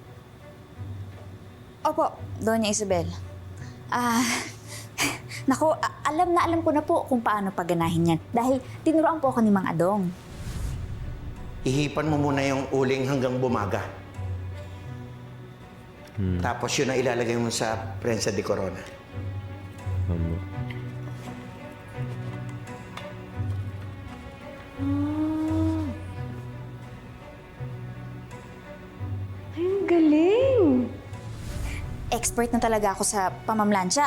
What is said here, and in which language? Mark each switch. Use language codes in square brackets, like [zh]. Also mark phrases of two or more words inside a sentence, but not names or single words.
[tl] Opo, Doña Isabel. Naku, alam ko na po kung paano pagganahin yan. Dahil tinuruan po ako ni Mang Adong. Ihipan mo muna yung uling hanggang bumaga. Tapos yun ang ilalagay mo sa [es] prensa de corona. [tl] Ay, ang galing! Expert na talaga ako sa pamamlansya.